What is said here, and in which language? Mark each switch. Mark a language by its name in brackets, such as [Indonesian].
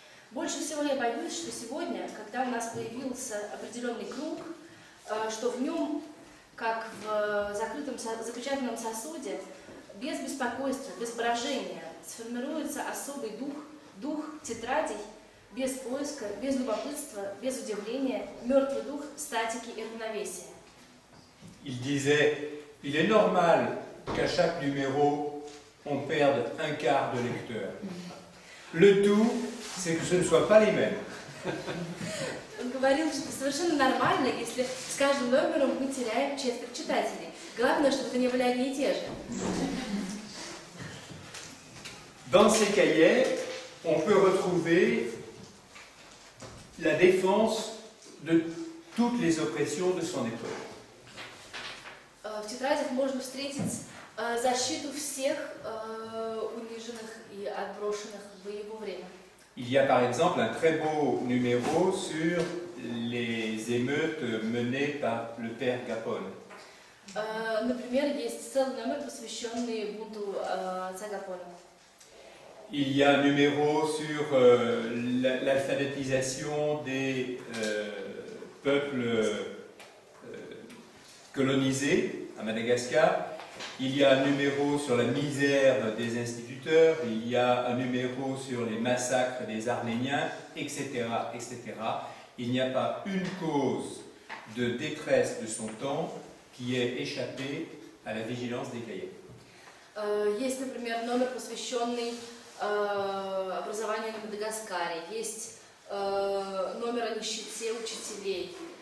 [Russian] Больше всего я боюсь, что сегодня, когда у нас появился определенный круг, что в нем, как в закрытом запечатанном сосуде, без беспокойства, без брожения, сформируется особый дух тетрадей, без поиска, без любопытства, без удивления, мертвый дух статики и равновесия. [French] Il disait, il est normal qu'à chaque numéro, on perde un quart de lecteurs. Le tout, c'est que ce ne soient pas les mêmes. [Russian] Он говорил, что совершенно нормально, если с каждым номером мы теряем четверть читателей. Главное, чтобы это не были одни и те же. [French] Dans ces cahiers, on peut retrouver la défense de toutes les oppressions de son époque. [Russian] В тетрадях можно встретить защиту всех униженных и отброшенных в его время. [French] Il y a par exemple un très beau numéro sur les émeutes menées par le père Gapone. [Russian] Например, есть целый номер, посвященный бунту отца Гапона. [French] Il y a un numéro sur l'alphabétisation des peuples colonisés à Madagascar. Il y a un numéro sur la misère des instituteurs. Il y a un numéro sur les massacres des Arméniens, etc., etc. Il n'y a pas une cause de détresse de son temps qui ait échappé à la vigilance des cahiers. [Russian] Есть, например, номер, посвященный образованию на Мадагаскаре. Есть номер о нищете учителей.